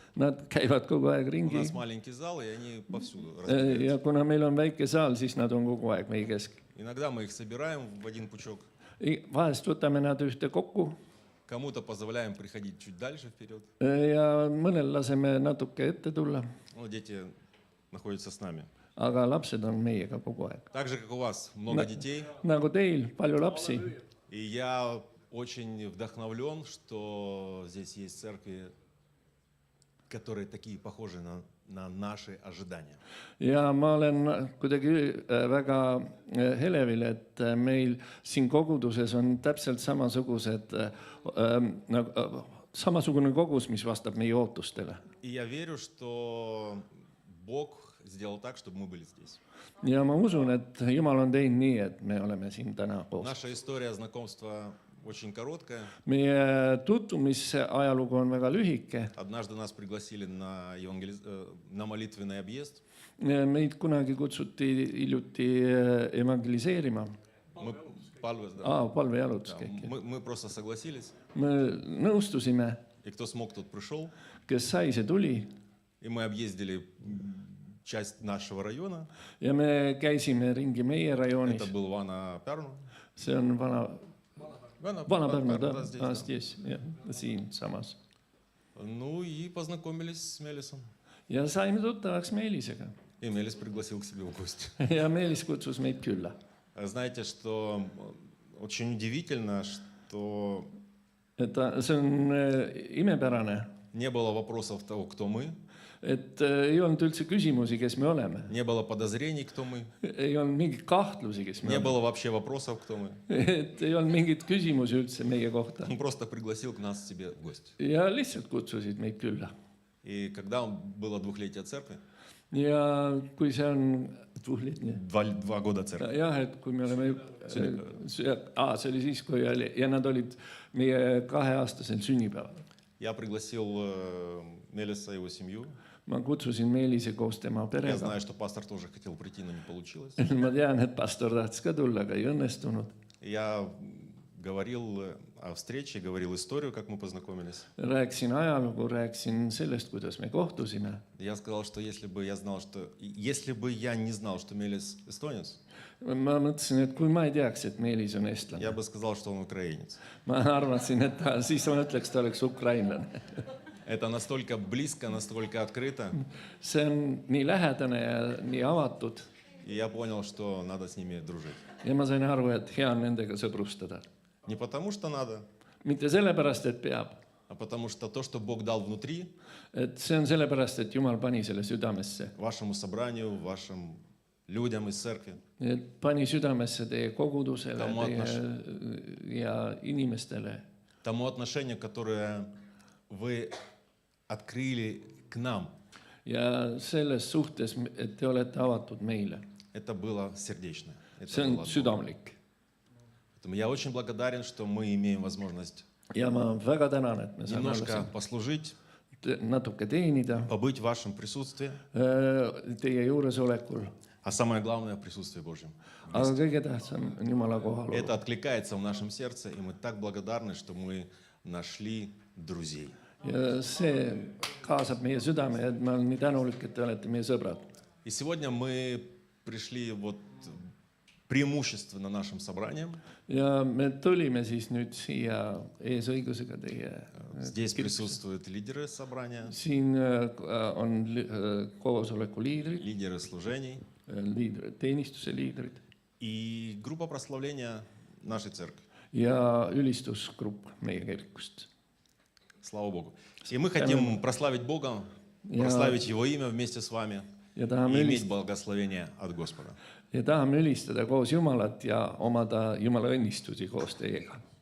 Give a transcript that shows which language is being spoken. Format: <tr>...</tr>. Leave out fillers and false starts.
<et>Nad käivad kogu aeg</et> <ru>У</ru> <et>ringi.</et> <ru>нас маленький зал, и они повсюду</ru> <et>Ja</et> <ru>разбегаются.</ru> <et>kuna meil on väike saal, siis nad on kogu aeg meie keskel.</et> <ru>Иногда мы их собираем в один пучок,</ru> <et>Vahest võtame nad ühte kokku</et> <ru>кому-то позволяем приходить чуть дальше вперед.</ru> <et>ja mõnel laseme natuke ette tulla.</et> <ru>Ну, дети находятся с нами.</ru> <et>Aga lapsed on meiega kogu aeg.</et> <ru>Так же, как у вас, много детей.</ru> <et>Nagu teil, palju lapsi.</et> <ru>И я очень вдохновлен, что здесь есть церкви, которые такие похожи на наши ожидания.</ru> <et>Ja ma olen kuidagi väga helevil, et meil siin koguduses on täpselt samasugune kogus, mis vastab meie ootustele.</et> <ru>И я верю, что Бог сделал так, чтобы мы были здесь.</ru> <et>Ja ma usun, et Jumal on teinud nii, et me oleme siin täna koos.</et> <ru>Наша история знакомства очень короткая.</ru> <et>meie tutvumisajalugu on väga lühike.</et> <ru>Однажды нас пригласили на молитвенный объезд.</ru> <et>Meid kunagi kutsuti hiljuti evangeliseerima. Palvejalutus käik.</et> <ru>Мы просто согласились.</ru> <et>Me nõustusime,</et> <ru>И кто смог, тот пришел.</ru> <et>kes sai, see tuli.</et> <ru>И мы объездили часть нашего района.</ru> <et>Ja me käisime ringi meie rajoonis.</et> <ru>Это был Vana-Pärnu.</ru> <et>See on Vana-Pärnu,</et> <ru>да, здесь,</ru> <et>siinsamas.</et> <ru>Ну и познакомились с Мелисом.</ru> <et>Ja saime tuttavaks Meelisega.</et> <ru>И Мелис пригласил к себе в гости.</ru> <et>Ja Meelis kutsus meid külla.</et> <ru>Знаете, что очень удивительно, что</ru> <et>See on imepärane,</et> <ru>не было вопросов того, кто мы,</ru> <et>et ei olnud üldse küsimusi, kes me oleme.</et> <ru>не было подозрений, кто мы,</ru> <et>Ei olnud mingeid kahtlusi, kes me</et> <ru>не</ru> <et>oleme.</et> <ru>было вообще вопросов, кто мы.</ru> <et>Et ei olnud mingeid küsimusi üldse meie kohta.</et> <ru>Он просто пригласил к нас к себе в гости.</ru> <et>Ja lihtsalt kutsusid meid külla.</et> <ru>И когда было 2-летие церкви,</ru> <et>Ja kui see on</et> <ru>2 года церкви,</ru> <et>jah, et kui me oleme see oli siis, kui oli ja nad olid meie 2-aastasel sünnipäeval.</et> <ru>я пригласил Мелиса и его семью.</ru> <et>Ma kutsusin Meelise koos tema</et> <ru>Я</ru> <et>perega.</et> <ru>знаю, что пастор тоже хотел прийти, но не получилось.</ru> <et>Ma tean, et pastor tahtis ka tulla, aga ei õnnestunud.</et> <ru>Я говорил о встрече, говорил историю, как мы познакомились.</ru> <et>Rääkisin ajalugu, rääkisin sellest, kuidas me kohtusime.</et> <ru>Я сказал, что если бы я не знал, что Мелис эстонец,</ru> <et>Ma mõtlesin, et kui ma ei teaks, et Meelis on</et> <ru>я</ru> <et>eestlane,</et> <ru>бы сказал, что он украинец.</ru> <et>ma arvasin, et siis ma ütleks, ta oleks ukrainlane.</et> <ru>Это настолько близко, настолько открыто.</ru> <et>See on nii lähedane ja nii avatud.</et> <ru>И я понял, что надо с ними дружить.</ru> <et>Ja ma sain aru, et hea on nendega sõbrustada.</et> <ru>Не потому что надо,</ru> <et>Mitte sellepärast, et peab.</et> <ru>а потому что то, что Бог дал внутри,</ru> <et>Et see on sellepärast, et Jumal pani selle südamesse.</et> <ru>вашему собранию, вашим людям из церкви,</ru> <et>Et pani südamesse teie kogudusele</et> <ru>Тому</ru> <et>ja inimestele.</et> <ru>тому отношению, которое вы открыли к нам,</ru> <et>Ja selles suhtes, et te olete avatud meile.</et> <ru>это было сердечно. Это</ru> <et>See</et> <ru>было от Бога.</ru> <et>südamlik.</et> <ru>Поэтому я очень благодарен, что мы имеем возможность</ru> <et>Ja ma väga tänan, et me saame</et> <ru>немножко послужить,</ru> <et>natuke teenida</et> <ru>побыть в вашем присутствии,</ru> <et>teie juuresolekul.</et> <ru>а самое главное – в присутствии Божьем.</ru> <et>Aga kõige tähtsam on Jumala kohalolu.</et> <ru>Это откликается в нашем сердце, и мы так благодарны, что мы нашли друзей.</ru> <et>Ja see kaasab meie südame ja ma olen nii tänulik, et te olete meie sõbrad.</et> <ru>И сегодня мы пришли вот преимущественно нашим собранием.</ru> <et>Ja me tulime siis nüüd siia eesõigusega teie.</et> <ru>Здесь присутствуют лидеры собрания,</ru> <et>Siin on koosoleku liidrid,</et> <ru>лидеры служений</ru> <et>teenistuse liidrid</et> <ru>и группа прославления нашей церкви.</ru> <et>ja ülistusgrupp meie kirikust.</et> <ru>Слава Богу. И мы хотим прославить Бога, прославить Его имя вместе с вами</ru> <et>Ja</et> <ru>и</ru> <et>tahame</et> <ru>иметь благословение от Господа.</ru> <et>ülistada koos Jumalat ja omada Jumala õnnistusi koos teiega.</et>